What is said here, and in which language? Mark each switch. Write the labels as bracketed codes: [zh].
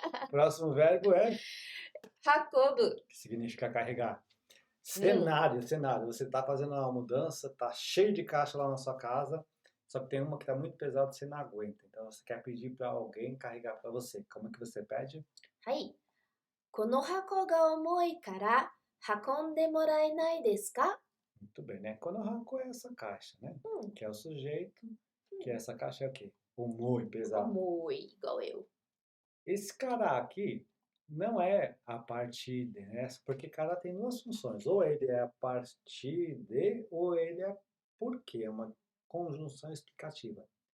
[pt] Próximo verbo é Hakobu. que significa carregar. Cenário. Você está fazendo uma mudança, está cheio de caixa lá na sua casa, só que tem uma que está muito pesada, você não aguenta. Então você quer pedir para alguém carregar para você. Como é que você pede? [ja] はい。この箱が重いから運んでもらえないですか? [pt] Muito bem, né? Konohako é essa caixa, né? Que é o sujeito, que essa caixa é o quê? Omoi, pesado. Omoi, igual eu. Esse cara aqui não é a partir de, né? Porque cara tem duas funções. Ou ele é a partir de, ou ele é porque. É uma conjunção explicativa.